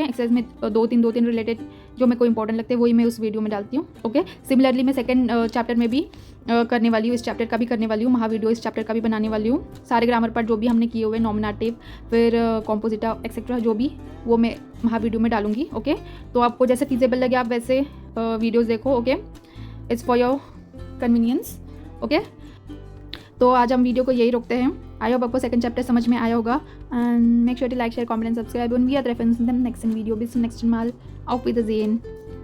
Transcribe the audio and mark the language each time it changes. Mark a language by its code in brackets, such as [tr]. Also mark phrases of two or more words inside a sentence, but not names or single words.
[hi] एक्सरसाइज में दो तीन रिलेटेड जो मेरे को इंपॉर्टेंट लगते हैं वही मैं उस वीडियो में डालती हूँ, ओके। सिमिलरली मैं [en] second chapter [hi] में भी करने वाली हूँ, इस चैप्टर का भी करने वाली हूँ, महा वीडियो इस चैप्टर का भी बनाने वाली हूँ। सारे [en] grammar part [hi] जो भी हमने किए हुए, नॉमिनेटिव, फिर कॉम्पोजिटा एक्सेट्रा, जो भी वो मैं महा वीडियो में डालूंगी, ओके। तो आपको जैसे फीजेबल लगे आप वैसे वीडियोज़ देखो, ओके। [en] It's for your convenience, okay. [hi] तो आज हम वीडियो को यही रोकते हैं। [en] I hope [hi] आपको [en] second chapter [hi] समझ में आया होगा। [en] And make sure to like, share, comment and subscribe. [de] Und wir treffen uns in dem nächsten Video. Bis zum nächsten Mal. Auf Wiedersehen.